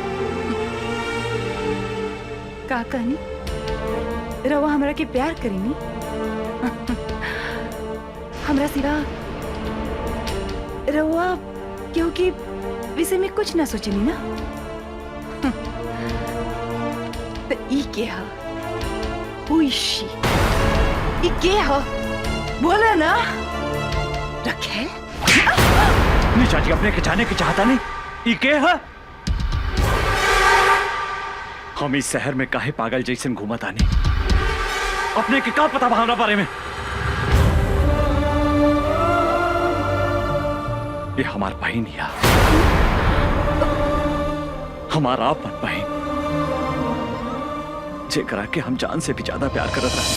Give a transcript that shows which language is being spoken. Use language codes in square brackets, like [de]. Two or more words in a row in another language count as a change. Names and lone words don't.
[bho] का कहनी? रवा हमरा के प्यार करेनी? हमरा सिवा रवा क्योंकि विषय में कुछ ना सोचनी ना। तो ई के हा? [en] Who is she? [bho] ई के हा? बोला ना। रखेल? निशा जी, अपने के जाने की चाहता नहीं। ई के है? हम इस शहर में काहे पागल जैसे घूमत आने? अपने के का पता भावना बारे में? ये हमार बहन या हमारा अपन बहन, जेकरा के हम जान से भी ज्यादा प्यार करत रहे।